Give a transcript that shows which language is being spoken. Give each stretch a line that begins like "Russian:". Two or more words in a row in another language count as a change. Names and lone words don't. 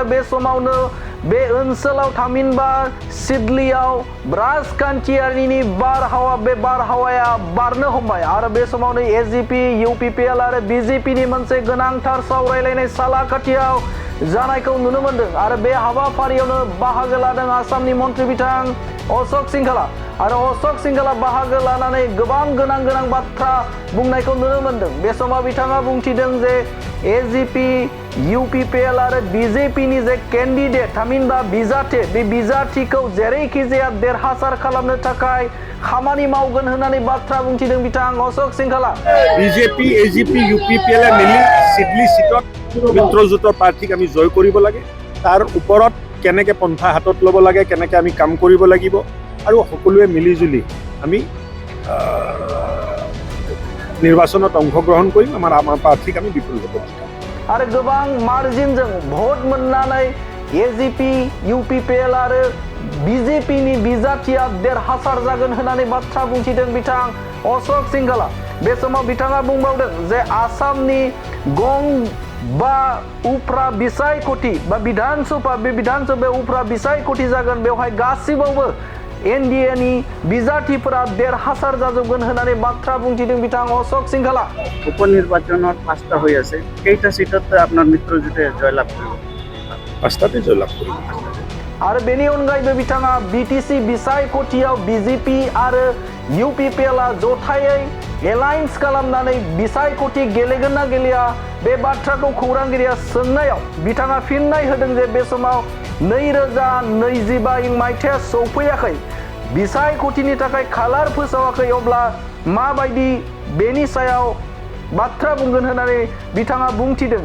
Bodo: बे समावनो बे ओनसोलाव थामहिनबा सिडलीआव राजखान्थियारिनि बारहावा बे बारहावाया बारनो हमबाय आरो बे समावनो एजिपि इउपिपिएल आरो बिजेपिनि मोनसे गोनांथार सावरायलायनाय सालाखाथियाव जानायखौ नुनो मोनदों आरो बे हाबाफारियावनो बाहागो लादों आसामनि मन्त्रि बिथां अशोक सिंहाला आरो अशोक सिंहाला बाहागो लानानै गोबां गोनां बाथ्रा बुंनायखौ नुनो मोनदों। बे समाव बिथाङा बुंथिदों जे एजिपि इउपिपिएल आरो बिजेपिनि जे केन्डिडेट थामहिनबा बिजाथि बे बिजाथिखौ जेरैखि जाया देरहासार खालामनो थाखाय खामानि मावगोन होननानै बाथ्रा बुंथिदों बिथां अशोक सिंहाला।
Assamese: বিজেপি এজিপি ইউপিপিএল মিলি সিডলি সিটত মিত্ৰজোঁটৰ প্ৰাৰ্থীক আমি জয় কৰিব লাগে, তাৰ ওপৰত কেনেকৈ পন্থা হাতত ল'ব লাগে, কেনেকৈ আমি কাম কৰিব লাগিব আৰু সকলোৱে মিলিজুলি আমি নিৰ্বাচনত অংশগ্ৰহণ কৰিম। আমাৰ প্ৰাৰ্থীক আমি বিপুল ভোটত জিকাম
Bodo: आरो गोबां मार्जिनजों भोट मोननानै एजिपि इउपिपिएल आरो बिजेपिनि बिजाथिया देरहासार जागोन होननानै बाथ्रा बुंथिदों बिथां अशोक सिंहाला। बे समाव बिथाङा बुंबावदों जे आसामनि गं बा उफ्रा बिसायख'थि बा विधानसभा बे विधानसभायाव उफ्रा बिसायख'थि जागोन, बेवहाय गासिबावबो एनडिएनि बिजाथिफोरा देरहासार जाजोबगोन होननानै बाथ्रा बुंथिदों बिथां अशोक सिंहाला।
Assamese: উপনিৰ্বাচনত ৫টা হৈ আছে, কেইটা সিটত আপোনাৰ মিত্ৰজোঁটে জয়লাভ কৰিব? ৫টাতে জয়লাভ কৰিব।
Bodo: आरो बेनि अनगायैबो बिथाङा बिटिसि बिसायख'थियाव बिजेपि आरो इउपिपिएलआ जथायै एलायन्स खालामनानै बिसायख'थि गेलेगोन ना गेलेया बे बाथ्राखौ खौरांगिरिया सोंनायाव बिथाङा फिननाय होदों जे बे समाव 2025 मायथाइया सौफैयाखै, बिसायख'थिनि थाखाय खालार फोसावाखै, अब्ला माबायदि बेनि सायाव बाथ्रा बुंगोन होननानै बिथाङा बुंथिदों।